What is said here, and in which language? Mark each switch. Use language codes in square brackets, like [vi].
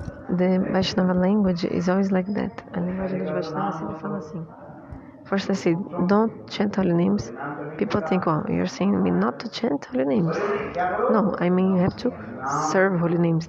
[en] The Vaishnava language is always like that. [pt] A linguagem dos Vaishnavas sempre fala assim. [en] First I say, don't chant holy names. People think, oh, you're saying me not to chant holy names. No, I mean you have to serve holy names.